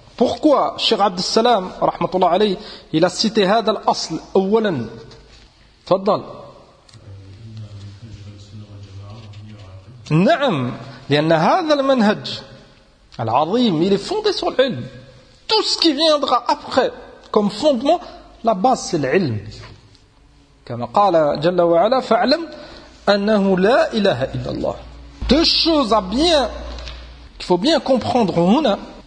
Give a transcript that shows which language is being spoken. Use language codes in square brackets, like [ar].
[fr] Pourquoi Cheikh Abdussalam, rahmatullah alayhi, il a cité هذا الاصل اولا. تفضل. [ar] نعم, لان هذا المنهج العظيم, il est fondé sur l'ilm. [fr] Tout ce qui viendra après comme fondement, la base c'est l'ilm. [ar] كما قال جل وعلا فعلم انه لا اله الا الله. [fr] Deux choses à bien qu'il faut bien comprendre هنا.